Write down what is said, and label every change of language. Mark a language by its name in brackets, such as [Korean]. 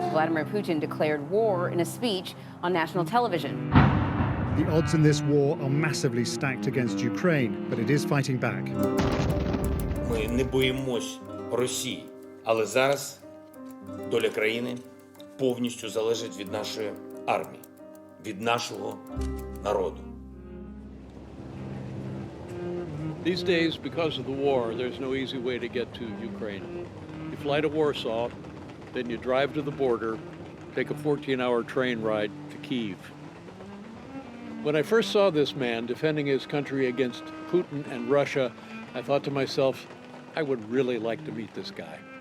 [English] Vladimir Putin declared war in a speech on national television. The odds in this war are massively stacked against Ukraine, but it is fighting back. [Ukrainian] Ми не боїмось Росії, але зараз доля країни повністю залежить від нашої армії, від нашого народу. [English] These days, because of the war, there's no easy way to get to Ukraine. You fly to Warsaw, then you drive to the border, take a 14-hour train ride to Kyiv. When I first saw this man defending his country against Putin and Russia, I thought to myself, I would really like to meet this guy.